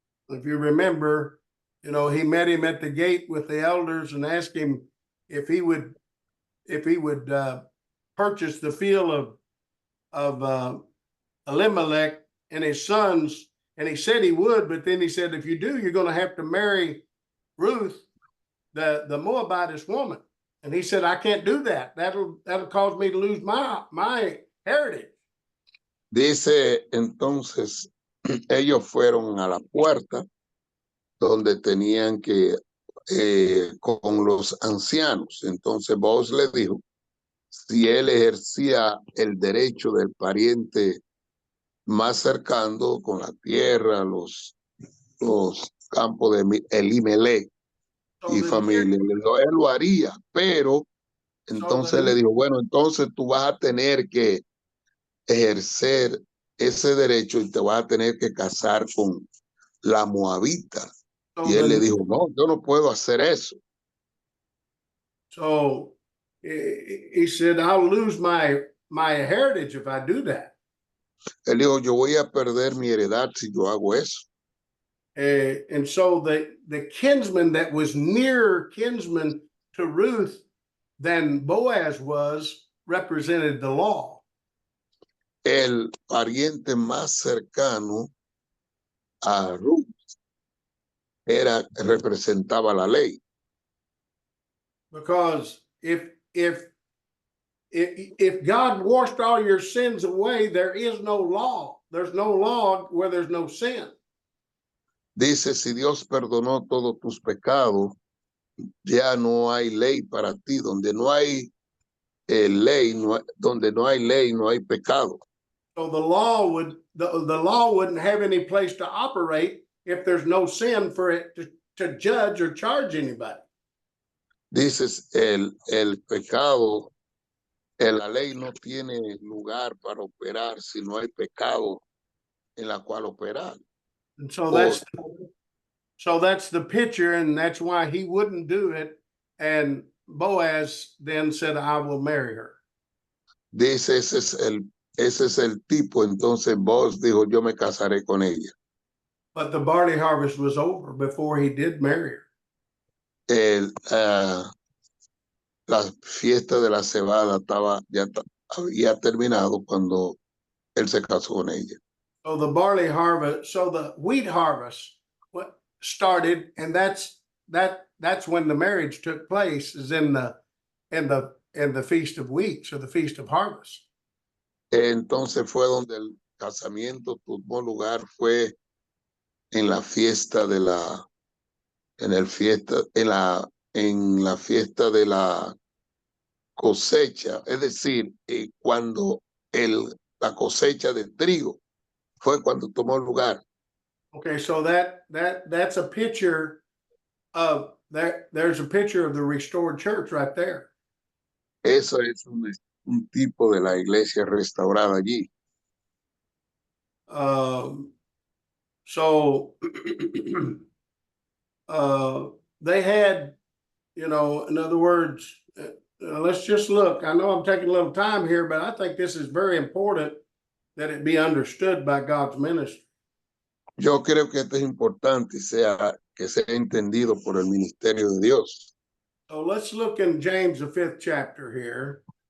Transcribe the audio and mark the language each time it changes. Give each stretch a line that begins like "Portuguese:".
English: If you remember, he met him at the gate with the elders and asked him if he would purchase the field of Elimelech and his sons, and he said he would, but then he said, if you do, you're going to have to marry Ruth, the Moabitess woman. And he said, I can't do that. That'll cause me to lose my heritage.
Spanish: Dice entonces, ellos fueron a la puerta donde tenían que con los ancianos. Entonces Boaz le dijo, si él ejercía el derecho del pariente más cercano con la tierra, los campos de Elimelech y familia, le dijo, él lo haría, pero entonces le dijo, bueno, entonces tú vas a tener que ejercer ese derecho y te vas a tener que casar con la moabita. Y él le dijo, no, yo no puedo hacer eso.
English: So he said, I'll lose my heritage if I do that.
Spanish: Él dijo, yo voy a perder mi heredad si yo hago eso.
English: And so the kinsman that was nearer kinsman to Ruth than Boaz was represented the law.
Spanish: El pariente más cercano a Ruth representaba la ley.
English: Because if God washed all your sins away, there is no law. There's no law where there's no sin.
Spanish: Dice, si Dios perdonó todos tus pecados, ya no hay ley para ti. Donde no hay ley, donde no hay ley, no hay pecado.
English: So the law wouldn't have any place to operate if there's no sin for it to judge or charge anybody.
Spanish: Dices, el pecado, la ley no tiene lugar para operar si no hay pecado en la cual operar.
English: And so that's the picture, and that's why he wouldn't do it. And Boaz then said, I will marry her.
Spanish: Dice, ese es el tipo. Entonces Boaz dijo, yo me casaré con ella.
English: But the barley harvest was over before he did marry her.
Spanish: La fiesta de la cebada había terminado cuando él se casó con ella.
English: So the barley harvest, so the wheat harvest started, and that's when the marriage took place, is in the Feast of Weeks, or the Feast of Harvest.
Spanish: Entonces fue donde el casamiento tuvo lugar, fue en la fiesta de la fiesta de la cosecha, es decir, cuando la cosecha de trigo fue cuando tomó lugar.
English: Okay, so that's a picture of that. There's a picture of the restored church right there.
Spanish: Eso es un tipo de la iglesia restaurada allí.
English: So they had, in other words, let's just look. I know I'm taking a little time here, but I think this is very important that it be understood by God's ministry.
Spanish: Yo creo que esto es importante que sea entendido por el ministerio de Dios.
English: So let's look in James, the 5th chapter here.